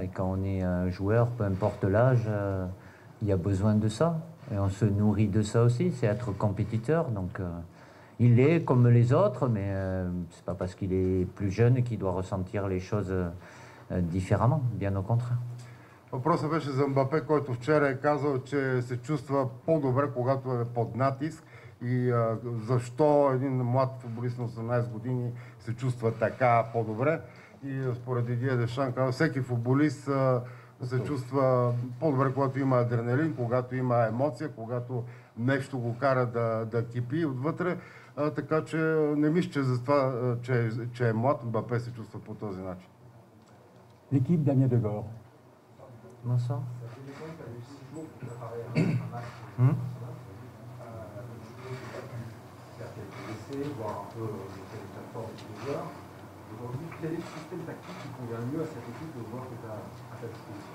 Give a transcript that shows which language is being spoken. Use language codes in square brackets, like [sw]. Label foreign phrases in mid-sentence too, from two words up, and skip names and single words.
[fr] Et quand on est un joueur, peu importe l'âge, il y a besoin de ça. Et on se nourrit de ça aussi, c'est être compétiteur. Donc il l'est comme les autres, mais c'est pas parce qu'il est plus jeune qu'il doit ressentir les choses différemment, bien au contraire. [bg] Въпросът беше за Мбапе, който вчера е казал, че се чувства по-добре, когато е под натиск. И защо един млад футболист на 18 години се чувства така по-добре. И според Дидие Дешан казва, всеки футболист се чувства по-добре, когато има адреналин, когато има емоция, когато нещо го кара да кипи отвътре. Така че не мисля, че за това, че е млад, Мбапе се чувства по този начин. [fr] L'équipe Damien Degore. Comment ça? Voir un peu l'état de forme des joueurs. Aujourd'hui, quel est le système tactique qui convient le mieux à cette équipe de joueurs que tu as à ta disposition?